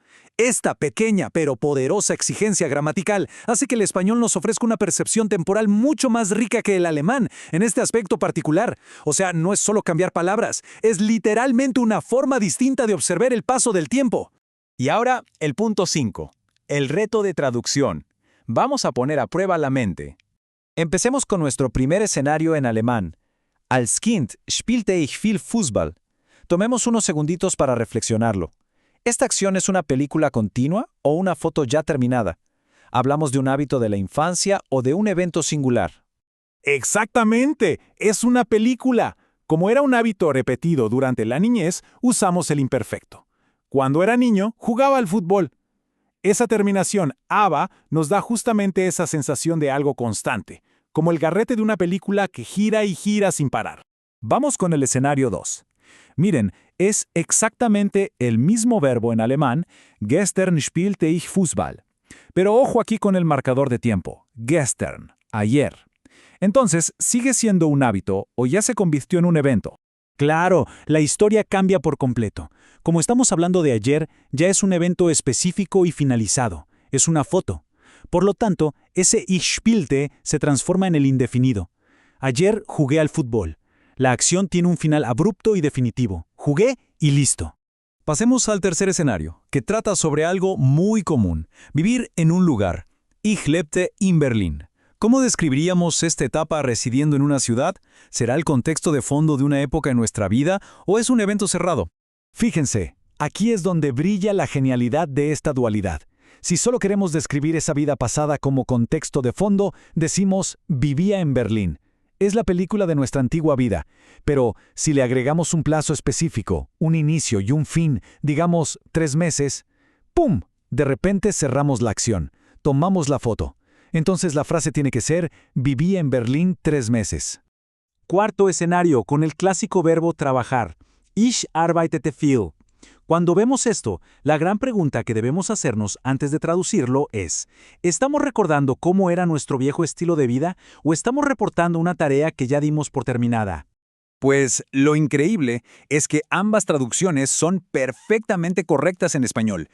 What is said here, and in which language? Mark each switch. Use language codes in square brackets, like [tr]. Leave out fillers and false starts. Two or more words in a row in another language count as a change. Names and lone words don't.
[es] Esta pequeña pero poderosa exigencia gramatical hace que el español nos ofrezca una percepción temporal mucho más rica que el alemán en este aspecto particular. O sea, no es solo cambiar palabras, es literalmente una forma distinta de observar el paso del tiempo. Y ahora, el punto 5, el reto de traducción. Vamos a poner a prueba la mente. Empecemos con nuestro primer escenario en alemán. [de] Als Kind spielte ich viel Fußball. [es] Tomemos unos segunditos para reflexionarlo. ¿Esta acción es una película continua o una foto ya terminada? ¿Hablamos de un hábito de la infancia o de un evento singular? Exactamente, es una película. Como era un hábito repetido durante la niñez, usamos el imperfecto. Cuando era niño, jugaba al fútbol. Esa terminación aba nos da justamente esa sensación de algo constante, como el garrete de una película que gira y gira sin parar. Vamos con el escenario 2. Miren, es exactamente el mismo verbo en alemán, [de] gestern spielte ich Fußball. [es] Pero ojo aquí con el marcador de tiempo, gestern, ayer. Entonces, ¿sigue siendo un hábito o ya se convirtió en un evento? Claro, la historia cambia por completo. Como estamos hablando de ayer, ya es un evento específico y finalizado. Es una foto. Por lo tanto, ese [de] ich spielte [es] se transforma en el indefinido. Ayer jugué al fútbol. La acción tiene un final abrupto y definitivo. Jugué y listo. Pasemos al tercer escenario, que trata sobre algo muy común: vivir en un lugar. [de] Ich lebte in Berlin. [es] ¿Cómo describiríamos esta etapa residiendo en una ciudad? ¿Será el contexto de fondo de una época en nuestra vida o es un evento cerrado? Fíjense, aquí es donde brilla la genialidad de esta dualidad. Si solo queremos describir esa vida pasada como contexto de fondo, decimos vivía en Berlín. Es la película de nuestra antigua vida. Pero si le agregamos un plazo específico, un inicio y un fin, digamos 3 meses, ¡pum! De repente cerramos la acción, tomamos la foto. Entonces la frase tiene que ser: viví en Berlín 3 meses. Cuarto escenario, con el clásico verbo trabajar. [de] Ich arbeitete viel. [es] Cuando vemos esto, la gran pregunta que debemos hacernos antes de traducirlo es: ¿estamos recordando cómo era nuestro viejo estilo de vida o estamos reportando una tarea que ya dimos por terminada? Pues lo increíble es que ambas traducciones son perfectamente correctas en español.